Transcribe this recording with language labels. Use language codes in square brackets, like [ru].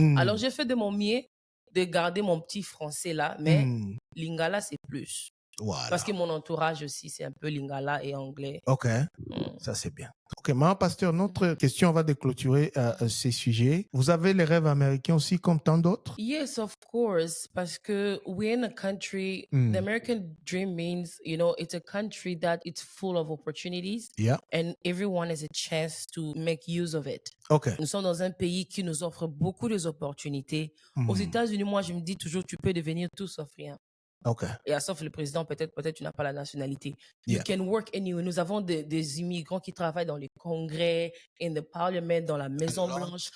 [fr] Alors j'ai fait de mon mieux de garder mon petit français là, mais lingala c'est plus. Voilà. Parce que mon entourage aussi, c'est un peu lingala et anglais. Ok, ça c'est bien. Ok, maintenant, pasteur, notre question va clôturer ces sujets. Vous avez les rêves américains aussi comme tant d'autres? [en] Yes, of course. [fr] Parce que [en] we're in a country, the American dream means, it's a country that it's full of opportunities. And everyone has a chance to make use of it. Okay. [fr] Nous sommes dans un pays qui nous offre beaucoup d'opportunités. Aux États-Unis, moi, je me dis toujours, tu peux devenir tout sauf rien. [en] Okay. [fr] Et sauf le président, peut-être tu n'as pas la nationalité. [en] You can work anywhere. [fr] Nous avons des immigrants qui travaillent dans les congrès, [en] in the parliament, [fr] dans la Maison Blanche.